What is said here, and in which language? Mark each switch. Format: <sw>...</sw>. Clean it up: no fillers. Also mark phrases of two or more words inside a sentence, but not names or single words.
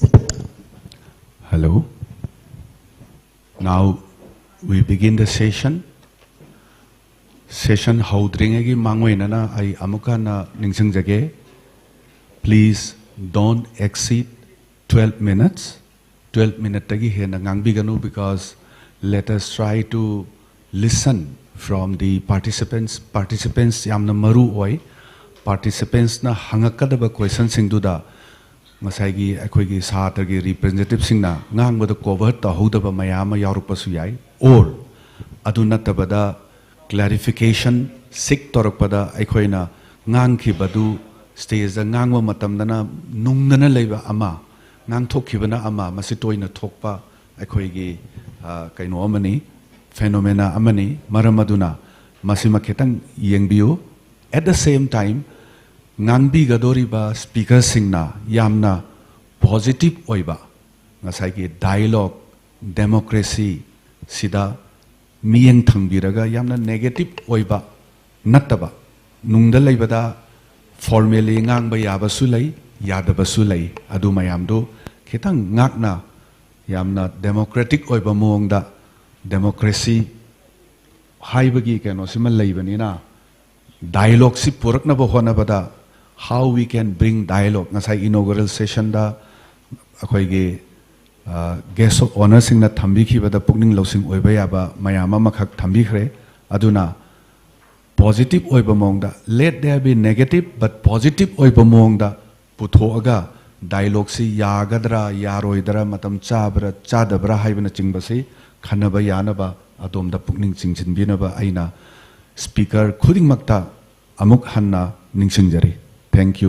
<en>Hello. Now we begin the session.</en> <mni>Session haudringagi mangwainana ay amuka na ningsangjage.</mni> <en>Please don't exceed 12 minutes.</en> <mni>12 minutes tagi hena ngangbiganu,</mni> <en>because let us try to listen from the participants.</en> <mni>Participants yamna maru oi. Participants na hangakadaba question singduda ngasai gi satra gi representative singna ngang cover ta hodaba mayama yarupasu yai, or adu natabada clarification sik torakpada aikoina ngang ki badu stage da ngangwa matamdana nungdana leiba ama ngang thokhibana ama masitoina thokpa aikoi gi kaino amani phenomena amani maramaduna masima ketang yengbiu.</mni> <en>At the same time,</en> <mni>Nangbi Gadoriba speaker singna yamna positive oiba ngasai ki</mni> <en>dialogue democracy</en> <mni>sida miyeng thangbiraga yamna negative oiba nattaba nungda leibada formally ngang ba yaba su lei yadaba su lei adu mayam do khitang ngakna yamna democratic oiba mongda democracy haibagi keno simal leibani na dialogue si purakna ba hona bada</mni> <en>how we can bring dialogue</en> <mni>ngasai</mni> <en>inaugural session</en> <mni>da akhoi ge</mni> <en>guest of honor</en> <mni>sing na thambi khi bada pukning losing oiba yaba mayama makhak thambi khre aduna positive oiba mongda</mni> <en>let there be negative but positive</en> <mni>oiba mongda puthoaga dialogue si yagadra yaroidra matam chabra chadabra haibana chingbasi khanaba yanaba adomda pukning chingchinbinaba aina speaker khuding makta amuk hanna ningsingjari.</mni> <en>Thank you.</en>